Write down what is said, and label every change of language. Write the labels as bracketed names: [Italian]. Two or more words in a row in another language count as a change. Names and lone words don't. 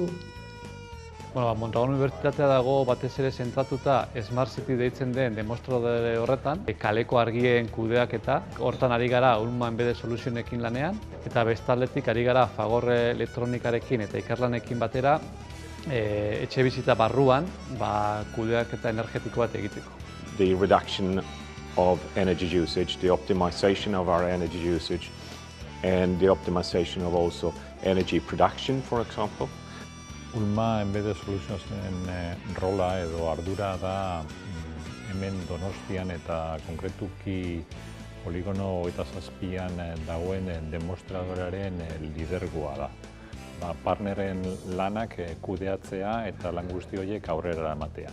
[Basque] Mondragon Unibertsitatea dago batez ere zentratuta [English] Smart City [Basque] deitzen den demostradore horretan, kaleko argien kudeaketa, hortan ari gara Ullman Embedded Solutionekin lanean, eta bestaldetik ari gara Fagor elektronikarekin eta ikerlanekin batera etxebizitza barruan kudeaketa energetiko bat egiteko. [English] The reduction of energy usage, the optimization of our energy usage, and the optimization of also energy production, for example. [Basque] Ullman Embedded Solutionsen rola edo ardura da hemen Donostian eta konkretuki poligono 27an dagoen demostradorearen lidergoa da. Partneren lanak kudeatzea eta lan guzti horiek aurrera eramatea.